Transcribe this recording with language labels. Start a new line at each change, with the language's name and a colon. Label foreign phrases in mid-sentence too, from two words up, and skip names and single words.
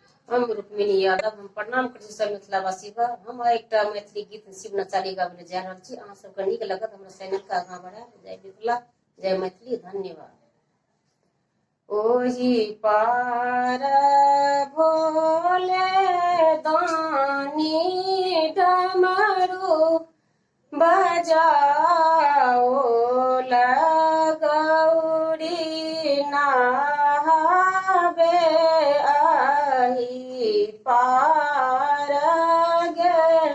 Maithili: हम रुक्मिणी यादव हम प्रणाम करै छी सब मिथिलावासी के। हम एकटा मैथिली गीत शिव नचारी गाबै जा रहल छी। अहाँ सबके नीक लगत हमरा चैनल के आगाँ बढ़ाएब। जय मिथिला जय मैथिली धन्यवाद। ओही पार भोले दानी डमरू बजाओ लगौरी नहाबे आही पार गे